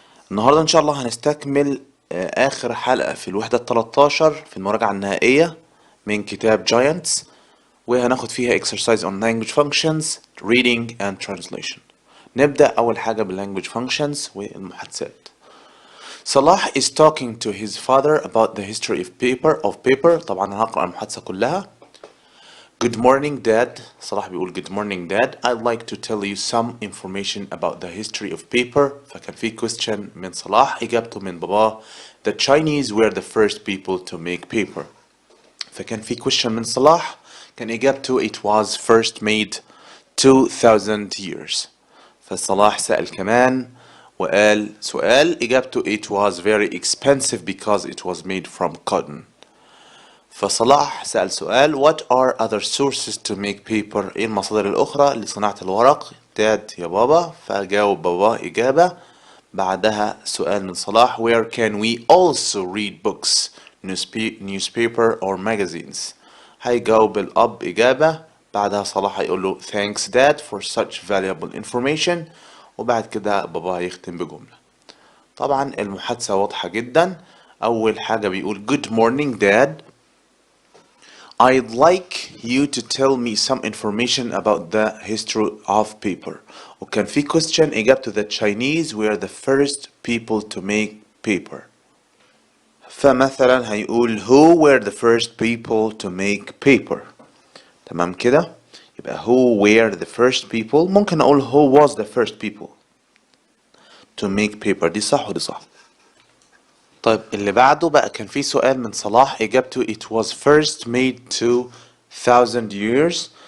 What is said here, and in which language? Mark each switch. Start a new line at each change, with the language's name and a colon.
Arabic: النهاردة إن شاء الله هنستكمل آخر حلقة في الوحدة 13 في المراجعة النهائية من كتاب Giants، وهناخد فيها
English: exercise on language functions, reading and translation.
Arabic: نبدأ أول حاجة بالlanguage functions والمحادثات.
English: صلاح is talking to his father about the history of paper.
Arabic: طبعا هنقرأ المحادثة كلها.
English: Good morning, Dad. صلاح
Arabic: بيقول
English: Good morning, Dad. I'd like to tell you some information about the history of paper.
Arabic: فكان في question من صلاح إجابته من باباه.
English: The Chinese were the first people to make paper.
Arabic: فكان في
English: question
Arabic: من صلاح كان إجابته
English: It was first made 2000 years.
Arabic: فصلاح سأل كمان وقال سؤال إجابته
English: It was very expensive because it was made from cotton.
Arabic: فصلاح سأل سؤال
English: What are other sources to make paper؟
Arabic: إيه المصادر الأخرى لصناعة الورق؟ Dad يا بابا. فجاوب بابا إجابة. بعدها سؤال من صلاح
English: Where can we also read books, newspaper or magazines؟
Arabic: هيجاوب الأب إجابة. بعدها صلاح هيقول له
English: Thanks Dad for such valuable information.
Arabic: وبعد كده بابا هيختم بجملة. طبعا المحادثة واضحة جدا.
English: أول حاجة بيقول Good morning Dad. I'd like you to tell me some information about the history of paper.
Arabic: وكان في
English: question إجابته the Chinese were the first people to make paper.
Arabic: فمثلا هيقول
English: who were the first people to make paper.
Arabic: تمام كده؟ يبقى
English: who were the first people.
Arabic: ممكن أقول
English: who was the first people to make paper.
Arabic: دي صح ودي صح. طيب اللي بعده بقى كان في سؤال من صلاح إجابته
English: it was first made 2000 years.